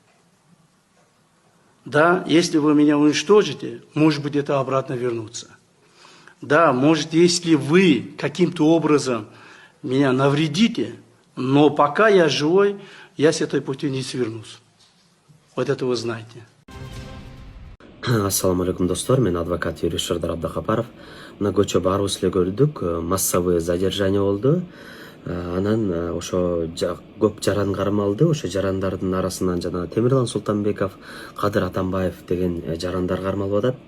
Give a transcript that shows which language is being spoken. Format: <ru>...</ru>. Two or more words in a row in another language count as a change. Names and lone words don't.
<ru>Да, если вы меня уничтожите, может быть, это обратно вернуться. Да, может, если вы каким-то образом меня навредите, но пока я живой, я с этой пути не свернусь. Вот это вы знаете.</ru> <ar>السلام عليكم</ar> <ky>достор, мен адвокат юрист Шардар Абдахапаров. Мына көчө барыбыз эле көрдүк,</ky> <ru>массовый задержание</ru> <ky>болду. Анан ошо көп жаран кармалды. Ошо жарандардын арасынан жана Темирлан Султанбеков, Кадыр Атамбаев деген жарандар кармалып атат.</ky>